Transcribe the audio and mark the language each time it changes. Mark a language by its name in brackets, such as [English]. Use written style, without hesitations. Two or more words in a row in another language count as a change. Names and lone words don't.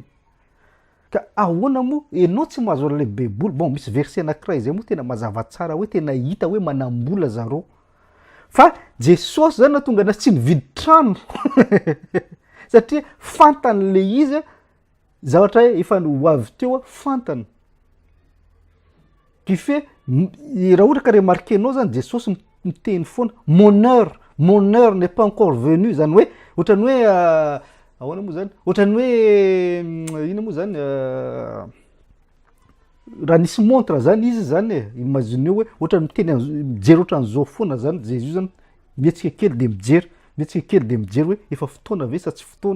[Malagasy] Ka ahoana moa ianao tsy mahazo le bebola. Bon misy verset anankiray zay moa tena mazava tsara hoe tena hita hoe manambola zareo. Fa Jesosy zany na tonga na tsy nividy trano. Satria fantany le izy zavatra efa ho avy teo fantany. [French] Qui fait [Malagasy] raha ohatra ka remarquenao zany Jesosy miteny foana [French] mon heure n'est pas encore venue [Malagasy] zany hoe ohatrany hoe ahoana moa zany ohatrany hoe ino moa zany raha nisy montre zany izy zany e imagine hoe ohatrany miteny mijery ohatran'izao foana zany Jésus zany mietsika kely de mijery hoe efa fotoana ve sa tsy fotoana.